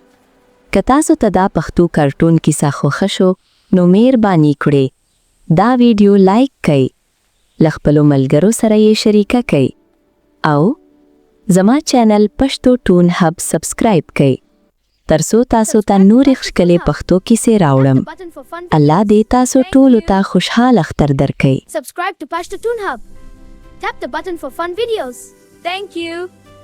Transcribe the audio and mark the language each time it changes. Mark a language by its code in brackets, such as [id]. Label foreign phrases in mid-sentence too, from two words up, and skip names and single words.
[ps] که تاسو ته دا پښتو کارټون کیسه خوښه شو، نو مهرباني کړئ دا ویډیو لایک کړئ، له خپلو ملګرو سره یې شریکه کړئ او زما چینل پښتو ټون هب سبسکرایب کړئ، ترڅو تاسو ته نورې ښکلې پښتو کیسې راوړم. الله دې تاسو ټولو ته خوشحال اختر درکړي. [en] Subscribe to Pashto Toon Hub. Tap the button for fun videos. Thank you.